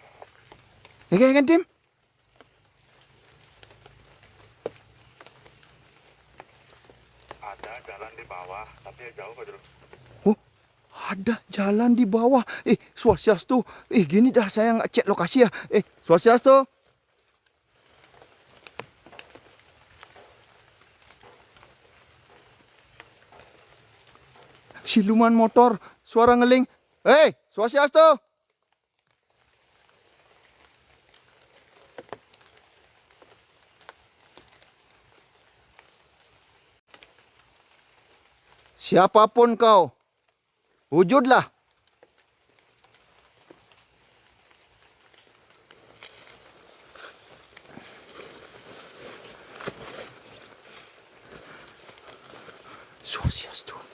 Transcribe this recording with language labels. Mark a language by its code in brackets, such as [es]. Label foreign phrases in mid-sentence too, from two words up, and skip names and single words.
[id] Ya kan, Tim? Ada jalan di bawah, tapi jauh Pak Jero. Oh, ada jalan di bawah. Swastiastu. Gini dah saya nggak cek lokasi ya. Swastiastu. Siluman motor, suara ngeling. Swastiastu. Siapapun kau, wujudlah. Swastiastu.